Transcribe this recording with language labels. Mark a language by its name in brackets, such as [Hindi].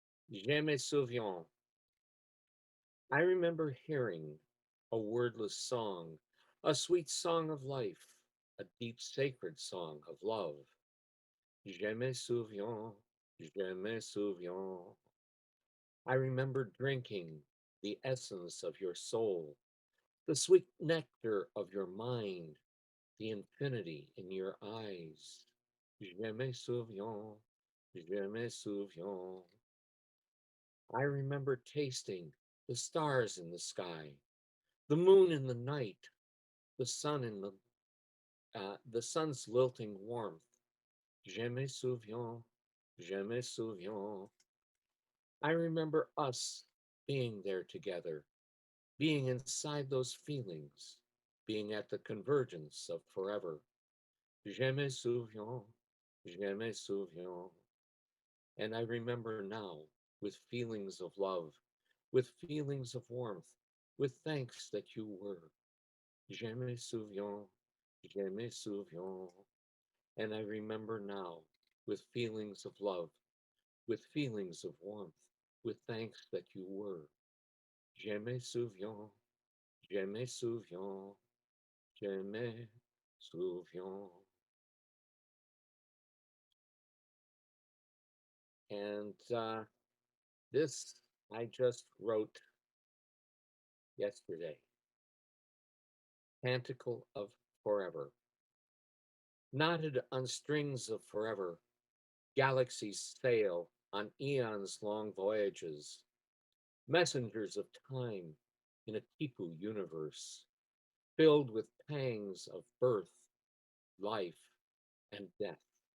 [French] Je me souviens. [English] I remember hearing a wordless song, a sweet song of life, a deep sacred song of love. [French] Je me souviens, je me souviens. [English] I remember drinking the essence of your soul, the sweet nectar of your mind, the infinity in your eyes. [French] Je me souviens, je me souviens. [English] I remember tasting the stars in the sky, the moon in the night, the sun in the sun's lilting warmth. [French] Je me souviens, je me souviens. [English] I remember us being there together, being inside those feelings, being at the convergence of forever. [French] Je me souviens, je me souviens. [English] And I remember now with feelings of love, with feelings of warmth, with thanks that you were. [French] Je me souviens, je me souviens. [English] And I remember now with feelings of love, with feelings of warmth, with thanks that you were. [French] Je me souviens, je me souviens, je me souviens. [English] And this I just wrote yesterday. Canticle of Forever. Knotted on strings of forever, galaxies sail on eons long voyages, messengers of time in a Tipu universe, filled with pangs of birth, life, and death.